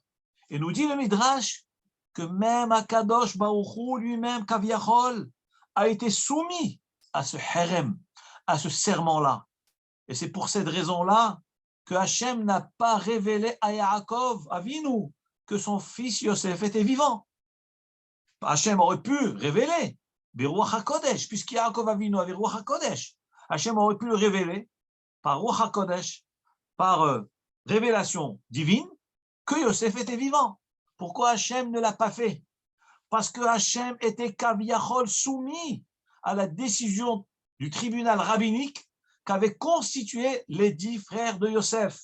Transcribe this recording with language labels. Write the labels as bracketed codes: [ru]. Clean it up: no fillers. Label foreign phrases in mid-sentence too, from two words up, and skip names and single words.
[fr] Et nous dit le Midrash que même [he] הקדוש ברוך הוא [fr] lui-même, Kaviachol, a été soumis à ce herem, à ce serment-là. Et c'est pour cette raison-là que Hachem n'a pas révélé à Yaakov, Avinu, que son fils Yosef était vivant. Hachem aurait pu révéler, [he] ברוח הקודש, [fr] puisque Yaakov Avinu avait [he] רוח הקודש. [fr] Hachem aurait pu le révéler par [he] רוח הקודש, [fr] par révélation divine, que Yosef était vivant. Pourquoi Hachem ne l'a pas fait? Parce que Hachem était Kaviachol soumis à la décision du tribunal rabbinique qu'avaient constitué les 10 frères de Yosef.